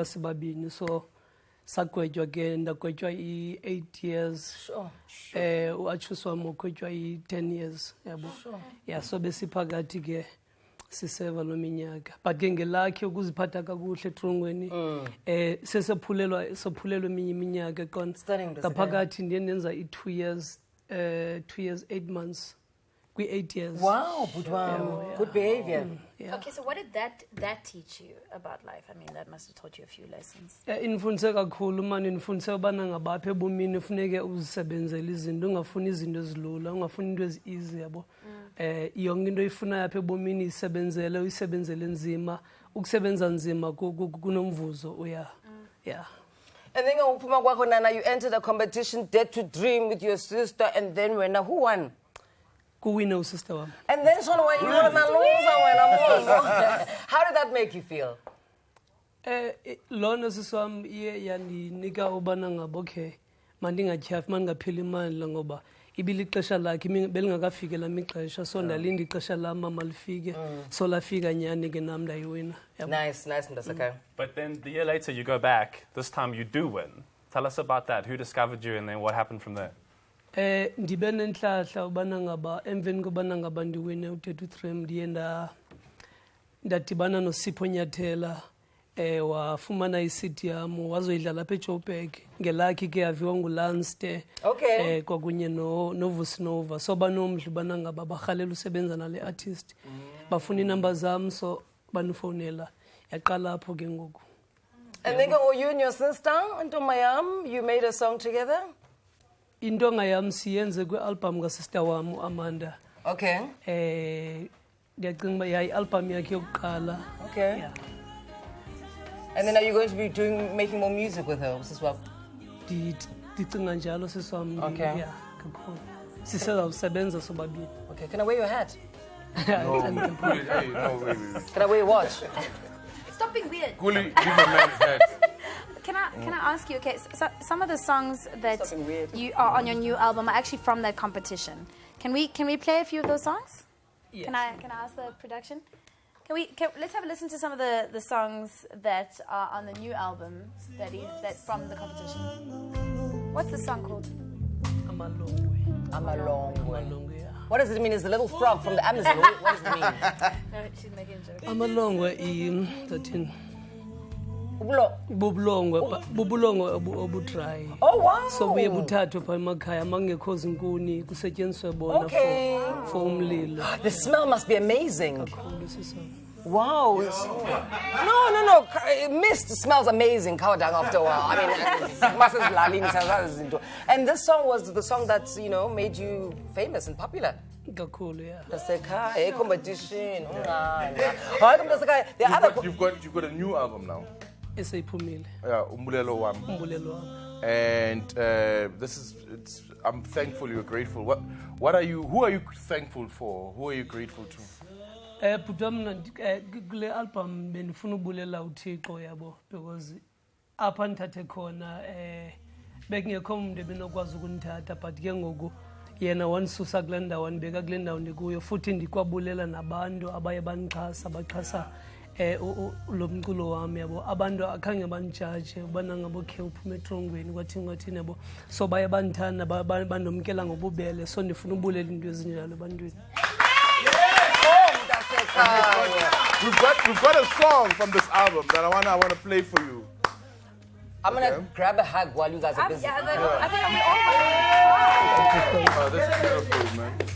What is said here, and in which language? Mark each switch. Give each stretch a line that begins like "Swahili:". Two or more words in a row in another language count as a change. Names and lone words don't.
Xhosa: sibabini so sagwetywa ke ndagwetywa i-8 years uatshus wam ugwetywa i-10 years yabo yeah so besiphakathi ke siseva lo minyaka but ke ngelakhe ukuziphatha kakuhle etrongweni sesephulelwa eminye iminyaka qona ngaphakathi ndiye ndenza i-2 years 8 months kwi-8 years.
English: Wow, but wow. Yeah. Good behavior. Yeah. Okay, so what did that teach you about life? I mean, that must have taught you a few lessons.
Xhosa: Infundise kakhulu manje infundise ubana ngabapha ebomini ufuneke uzisebenzele izinto ungafuni izinto ezilula ungafuni into ezi-easy yabo yonke into oyifunayo apha ebomini uyisebenzele nzima ukusebenza nzima kunomvuzo yeah.
English: And then
Xhosa: uphuma kwakho nana
English: you entered a competition Dare to Dream with your sister, and then who won?
Xhosa: Kuwina usister wami.
English: And then so when you were maluza how did that make you feel?
Xhosa: Lona siswam iye yandinika ubana ngabo okay mandingatyhafi mandingapheli imandla ngoba ibilixesha lakhe belingakafiki lamixesha so ndalinda ixesha lam mama lifike so lafika nyani ke nam ndayiwina.
English: Nice Ndasaka. But then the year later you go back, this time you do win. Tell us about that. Who discovered you and then what happened from there?
Xhosa: Ndibe nenhlahla ubana ngaba emveni kobana ngaba ndiwine u-33 ndiye ndadibana noSipho Nyathela wafumana i-CD yam wazoyidlala apha eJoburg ngelakhi ke yaviwa nguLanste kwakunye noVusinova so banomdla ubana ngaba barhalela usebenza nale artist bafuna iinamba zam so banifowunela yaqala apho ke ngoku.
English: And then you and your sister Ntombi Yam, you made a song together?
Xhosa: Intonga yam siyenze kwi-album kaSister wam uAmanda.
English: Okay.
Xhosa: Ndiyacinga uba yayi-album yakhe yokuqala.
English: Okay. Yeah. And then are you going to be making more music with her,
Xhosa: Sis Wam? Ndicinga njalo sis wam.
English: Okay.
Xhosa: Yeah, kakhulu. Sisezawusebenza sobabini.
English: Okay, can I wear your hat? No, wait. Can I wear your watch? Stop being weird. Gully, leave a man's hat. Can I ask you? Okay, so some of the songs that you are on your new album are actually from that competition. Can we play a few of those songs? Yes. Can I ask the production? Let's have a listen to some of the songs that are on the new album that's from the competition. What's the song called? Amalongwe. What does it mean? It's a little frog from the Amazon. What does it mean? No, she's making a joke.
Xhosa: Amalongwe bubulongwe obudry.
English: Oh wow.
Xhosa: So buye buthathwe pha emakhaya mangekho zinkuni kusetyenziswe bona for umlilo.
English: The smell must be amazing. Wow. No. Mist smells amazing, Kawadang, after a while. I mean, and this song was the song that, made you famous and popular.
Xhosa: Kakhulu, yeah. Ndaseka, competition.
English: You've got a new album now.
Xhosa: Eseyiphumile.
English: Yeah, Umbulelo Wam. And I'm thankful, you're grateful. Who are you thankful for? Who are you grateful to?
Xhosa: But kule album benifuna ubulela uThixo yabo because apha ndithathe khona bekungekho umuntu ebenokwazi ukunithatha but ke ngoku yena wanisusa kule ndawo wandibeka kule ndawo ndikuyo futhi ndikwabulela nabantu abaye baxhasa lo mculo wami yabo abantu akhange banijaje ubana ngabo khe uphume etrongweni kwathini yabo so baye bandithanda bandomkela ngobubele so ndifuna ubulela into ezinjalo ebantwini.
English: We we've got a song from this album that I wanna play for you. I'm gonna grab a hug while you guys are busy. I think I'll be all Oh, that's beautiful, man.